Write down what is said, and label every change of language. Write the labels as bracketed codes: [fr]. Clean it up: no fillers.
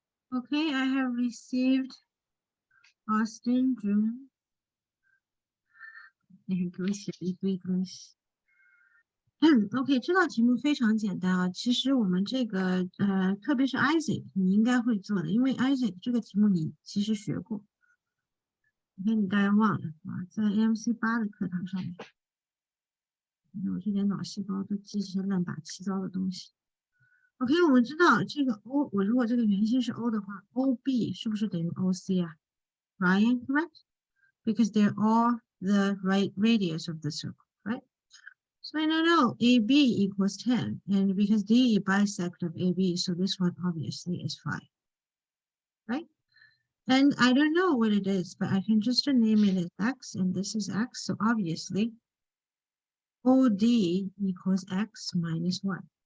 [en] Okay, I have received Austin June. [zh] 给我写了一堆东西。 OK， 这道题目非常简单啊。其实我们这个特别是 Isaac， 你应该会做的，因为 Isaac 这个题目你其实学过。 OK， 你大概忘了啊，在 AMC8的课堂上面。我这点脑细胞都记这些乱八七糟的东西。 OK， 我们知道这个 O， 我如果这个圆心是 O 的话 ，OB 是不是等于 OC 啊 ？ [en] Ryan, correct? Because they're all the right radius of the circle, right? So I know AB equals 10, and because D bisect of AB, so this one obviously is 5, right? And I don't know what it is, but I can just name it as X, and this is X, so obviously OD equals X minus 1.